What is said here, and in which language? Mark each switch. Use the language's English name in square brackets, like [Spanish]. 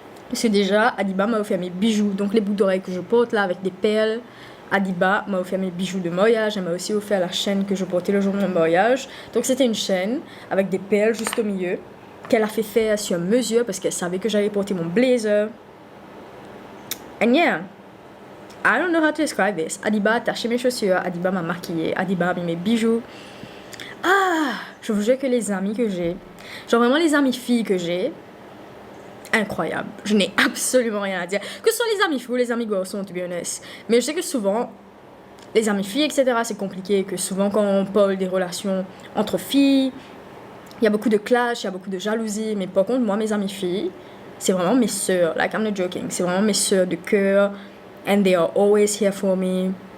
[French] Parce que déjà, Adiba m'a offert mes bijoux. Donc, les boucles d'oreilles que je porte là avec des perles. Adiba m'a offert mes bijoux de mariage. Elle m'a aussi offert la chaîne que je portais le jour de mon mariage. Donc, c'était une chaîne avec des perles juste au milieu, qu'elle a fait faire sur mesure parce qu'elle savait que j'allais porter mon blazer. [English] And yeah, I don't know how to describe this. [French] Adiba a attaché mes chaussures, Adiba m'a maquillée, Adiba a mis mes bijoux. Ah, je vous jure que les amis que j'ai, genre vraiment les amis filles que j'ai, incroyable. Je n'ai absolument rien à dire. Que ce soit les amis filles ou les amis garçons, [English] to be honest. [French] Mais je sais que souvent, les amis filles, etc., c'est compliqué. Que souvent quand on parle des relations entre filles, il y a beaucoup de clash, il y a beaucoup de jalousie. Mais par contre, moi, mes amies filles, c'est vraiment mes sœurs. [English] Like, I'm not joking. [French] C'est vraiment mes sœurs de cœur. [English] And they are always here for me.